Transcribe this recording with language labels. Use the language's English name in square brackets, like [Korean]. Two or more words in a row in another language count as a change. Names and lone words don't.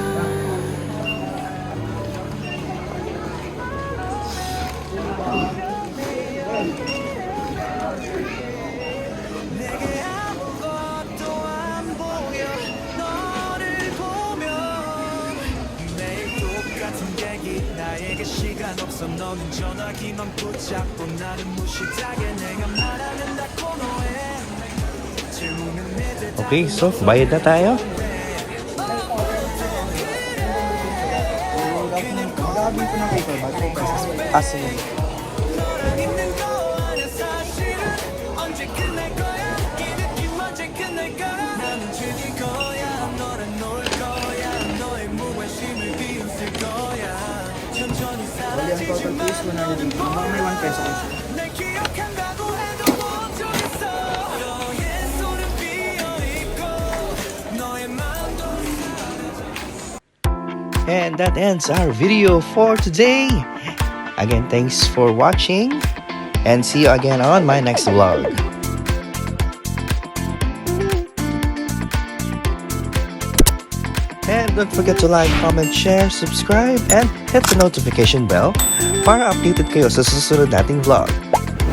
[Korean] 내게 아무것도 안 보여. 너를 보면 매일 똑같은 얘기. 나에게 시간 없어. 너는 전화기만 붙잡고 나를 무시하게. 내가 말하면 다 코너해. 질문은 내 대답. [Filipino] Okay, so bayad na tayo. [Korean] 있는 거 아냐 사실은. 언제 끝날 거야 이 느낌 언제 끝날 거야. 나는 즐길 거야 너랑 놀 거야. 너의 무관심을 비웃을 거야. 천천히 사라지지만 모든 날 기억한다고 해도 어쩌겠어. 너의 손은 비어있고 너의 마음도. [English] And that ends our video for today. Again, thanks for watching and see you again on my next vlog. And don't forget to like, comment, share, subscribe, and hit the notification bell [Filipino] para updated kayo sa susunod nating vlog.